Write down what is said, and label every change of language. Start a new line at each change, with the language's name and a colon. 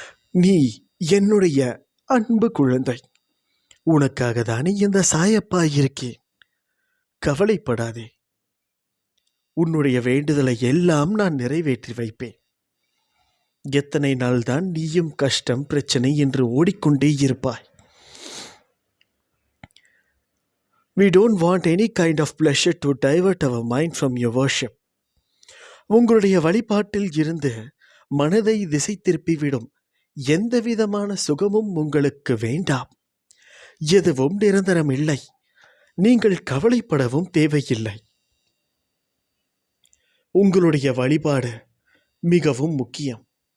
Tamil: நீ என்னுடைய அன்பு குழந்தை. உனக்காக தானே இந்த சாயப்பா இருக்கேன். கவலைப்படாதே. உன்னுடைய வேண்டுதலை எல்லாம் நான் நிறைவேற்றி வைப்பேன். எத்தனை நாள்தான் நீயும் கஷ்டம் பிரச்சனை என்று ஓடிக்கொண்டே இருப்பாய்?
English: We don't want any kind of pleasure to divert our mind from your worship.
Tamil: உங்களுடைய வழிபாட்டில் இருந்து மனதை திசை திருப்பிவிடும் எந்த விதமான சுகமும் உங்களுக்கு வேண்டாம். எதுவும் நிரந்தரம் இல்லை. நீங்கள் கவலைப்படவும் தேவையில்லை. உங்களுடைய வழிபாடு மிகவும் முக்கியம்.